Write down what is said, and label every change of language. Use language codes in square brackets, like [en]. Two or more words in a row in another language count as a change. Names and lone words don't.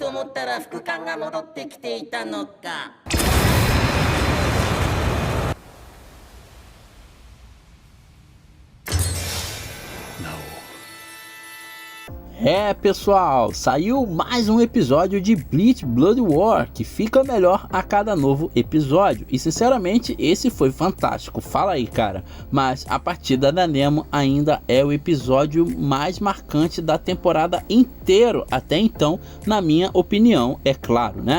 [ja] ったら副官が戻ってきていたのか。 [pt] Pessoal, saiu mais um episódio de Bleach Blood War, que fica melhor a cada novo episódio, e sinceramente esse foi fantástico, fala aí cara, mas a partida da Nemo ainda é o episódio mais marcante da temporada inteira, até então, na minha opinião, é claro, né?